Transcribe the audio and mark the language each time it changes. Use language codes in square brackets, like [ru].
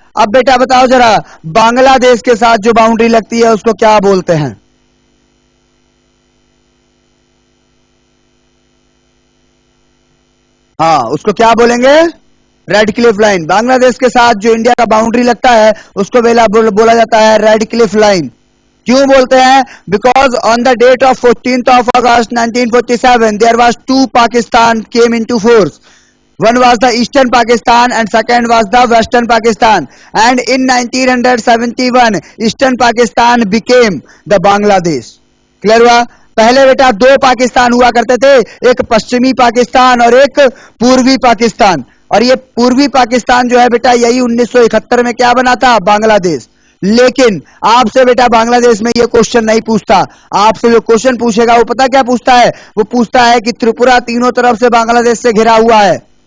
[hi] अब बेटा बताओ जरा, बांग्लादेश के साथ जो बाउंड्री लगती है उसको क्या बोलते हैं? हाँ, उसको क्या बोलेंगे? Radcliffe line. बांग्लादेश के साथ जो इंडिया का बाउंड्री लगता है उसको बोला जाता है रेडक्लिफ लाइन। क्यों बोलते हैं? [en] Because on the date of 14th of August 1947 there was two Pakistan came into force. One was the Eastern Pakistan and second was the Western Pakistan. And in 1971 Eastern Pakistan became the Bangladesh. [hi] Clear हुआ? पहले बेटा दो पाकिस्तान हुआ करते थे, एक पश्चिमी पाकिस्तान और एक पूर्वी पाकिस्तान। और ये पूर्वी पाकिस्तान जो है बेटा यही 1971 में क्या बना था? बांग्लादेश। लेकिन आपसे बेटा बांग्लादेश में ये क्वेश्चन नहीं पूछता। आपसे जो क्वेश्चन पूछेगा वो पता क्या पूछता है? वो पूछता है कि त्रिपुरा तीनों तरफ से बांग्लादेश से घिरा हुआ है।